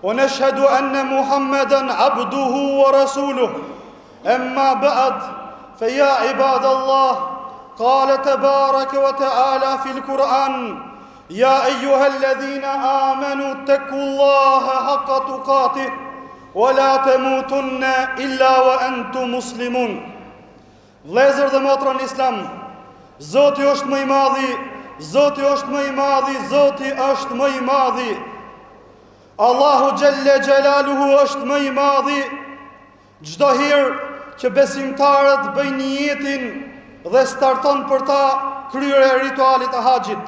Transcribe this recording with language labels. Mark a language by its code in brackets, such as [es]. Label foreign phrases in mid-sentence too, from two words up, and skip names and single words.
[ar] ونشهد أن محمدا عبده ورسوله أما بعد فيا عباد الله قال تبارك وتعالى في القرآن يا أيها الذين آمنوا اتقوا الله حق تقاته ولا تموتن إلا وأنتم مسلمون. [sq] Vëllezër dhe motra në Islam, Zoti është më i madhi, Zoti është më i madhi, Zoti është më i madhi. [ar] الله جل جلاله [sq] është më i madhi. Çdo herë që besimtarët bëjnë niyetin dhe starton për ta kryerje e ritualit të haxhit.